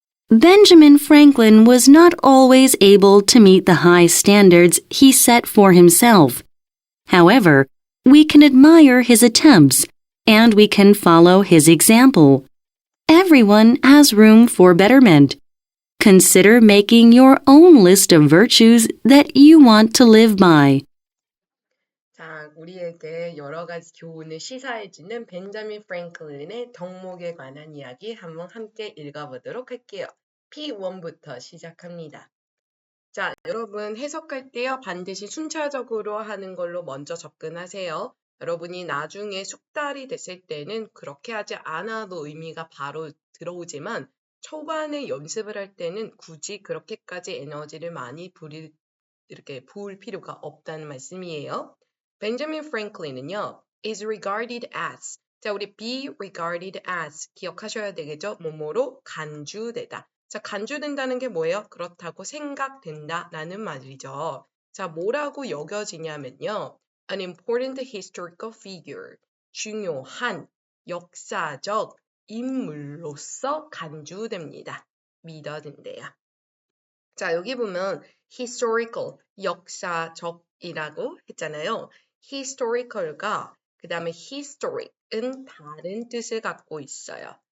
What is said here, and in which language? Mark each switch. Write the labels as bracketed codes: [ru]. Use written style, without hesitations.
[en] Benjamin Franklin was not always able to meet the high standards he set for himself. However, we can admire his attempts, and we can follow his example. Everyone has room for betterment. Consider making your own list of virtues that you want to live by. [ko] 자, 우리에게 여러 가지 교훈을 시사해주는 벤자민 프랭클린의 덕목에 관한 이야기 한번 함께 읽어보도록 할게요. P1부터 시작합니다. 자, 여러분 해석할 때요. 반드시 순차적으로 하는 걸로 먼저 접근하세요. 여러분이 나중에 숙달이 됐을 때는 그렇게 하지 않아도 의미가 바로 들어오지만 초반에 연습을 할 때는 굳이 그렇게까지 에너지를 많이 부을 필요가 없다는 말씀이에요. [en] 벤자민 프랭클린은요. is regarded as. [ko] 자, 우리 [en] be regarded as [ko] 기억하셔야 되겠죠? 뭐뭐로 간주되다. 자, 간주된다는 게 뭐예요? 그렇다고 생각된다라는 말이죠. 자, 뭐라고 여겨지냐면요. [en] An important historical figure. [ko] 중요한 역사적 인물로서 간주됩니다. 믿어진대요. 자, 여기 보면 historical, 역사적이라고 했잖아요. historical과 그 다음에 historic은 다른 뜻을 갖고 있어요.